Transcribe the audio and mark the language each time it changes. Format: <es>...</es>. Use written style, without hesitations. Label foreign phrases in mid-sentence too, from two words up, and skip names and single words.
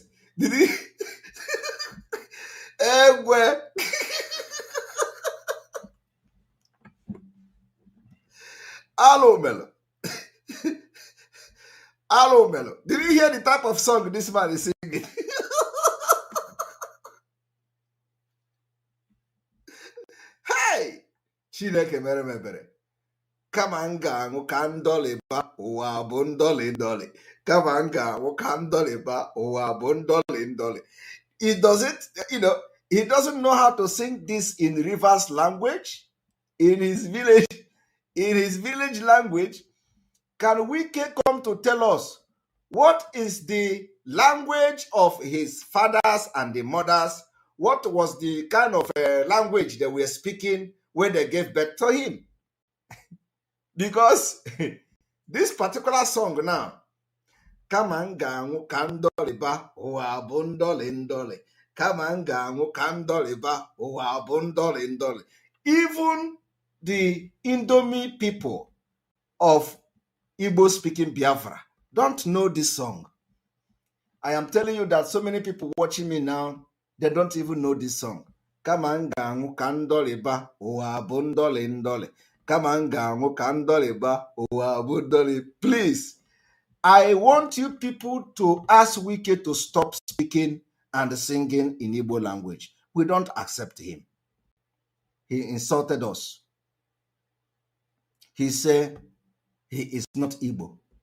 <en>Did you Hello, Melo. Hello, Melo. Did you hear the type of song this man is singing? Hey!</en> <ig>Chineke mere mebere. Kama nga anwụ ka ndọlị ba ụwa bụ ndọlị ndọlị. Kama nga anwụ ka ndọlị ba ụwa bụ ndọlị ndọlị.</ig> <en>He doesn't know how to sing this in Rivers language, in his village language. Can Wike come to tell us what is the language of his fathers and the mothers? What was the kind of language they were speaking when they gave birth to him? Because this particular song now,</en> <ig>kama m ga-anwụ ka ndọlịba ụwa bụ ndọlị ndọlị. Kama m ga-anwụ ka ndọlịba ụwa bụ ndọlị ndọlị.</ig> <en>Even the Indomie people of Igbo speaking Biafra don't know this song. I am telling you that so many people watching me now, they don't even know this song.</en> <ig>Kama m ga-anwụ ka ndọlịba ụwa bụ ndọlị ndọlị. Kama m ga-anwụ ka ndọlịba ụwa bụ ndọlị.</ig> <en>Please, I want you people to ask Wike to stop speaking and singing in Igbo language. We don't accept him. He insulted us. He said he is not Igbo.</en>